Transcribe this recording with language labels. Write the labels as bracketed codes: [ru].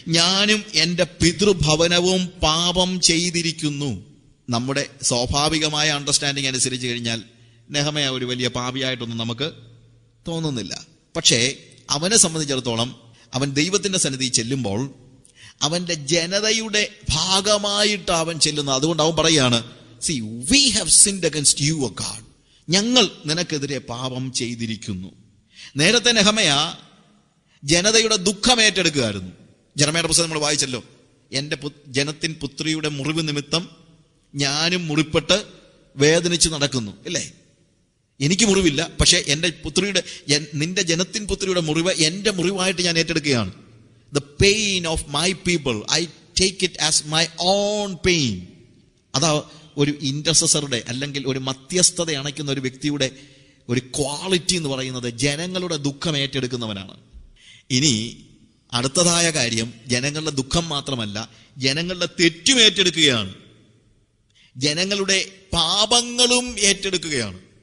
[ml] ഞാനും എൻ്റെ പിതൃഭവനവും പാപം ചെയ്തിരിക്കുന്നു. നമ്മുടെ സ്വാഭാവികമായ അണ്ടർസ്റ്റാൻഡിങ് അനുസരിച്ച് കഴിഞ്ഞാൽ നെഹമ്യാ ഒരു വലിയ പാപിയായിട്ടൊന്നും നമുക്ക് തോന്നുന്നില്ല. പക്ഷേ അവനെ സംബന്ധിച്ചിടത്തോളം അവൻ ദൈവത്തിന്റെ സന്നിധി ചെല്ലുമ്പോൾ അവന്റെ ജനതയുടെ ഭാഗമായിട്ട് അവൻ ചെല്ലുന്നത്. അതുകൊണ്ട് അവൻ പറയാണ്, [en] See, we have sinned against you, O God. [ml] ഞങ്ങൾ നിനക്കെതിരെ പാപം ചെയ്തിരിക്കുന്നു. നേരത്തെ നെഹമ്യാ ജനതയുടെ ദുഃഖം ഏറ്റെടുക്കുകയായിരുന്നു. ജെറമ്യായുടെ പുസ്തകം നമ്മൾ വായിച്ചല്ലോ, എൻ്റെ ജനത്തിൻ പുത്രിയുടെ മുറിവ് നിമിത്തം ഞാനും മുറിപ്പെട്ട് വേദനിച്ച് നടക്കുന്നു, അല്ലേ? എനിക്ക് മുറിവില്ല, പക്ഷെ എൻ്റെ പുത്രിയുടെ, നിന്റെ ജനത്തിൻ പുത്രിയുടെ മുറിവ് എൻ്റെ മുറിവായിട്ട് ഞാൻ ഏറ്റെടുക്കുകയാണ്. [en] The pain of my people, I take it as my own pain. [ml] അതാ ഒരു ഇന്റർസസറുടെ അല്ലെങ്കിൽ ഒരു മധ്യസ്ഥത അണയ്ക്കുന്ന ഒരു വ്യക്തിയുടെ ഒരു ക്വാളിറ്റി എന്ന് പറയുന്നത് ജനങ്ങളുടെ ദുഃഖം ഏറ്റെടുക്കുന്നവനാണ്. ഇനി അടുത്തതായ കാര്യം, ജനങ്ങളുടെ ദുഃഖം മാത്രമല്ല, ജനങ്ങളുടെ തെറ്റും ഏറ്റെടുക്കുകയാണ്, ജനങ്ങളുടെ പാപങ്ങളും ഏറ്റെടുക്കുകയാണ്.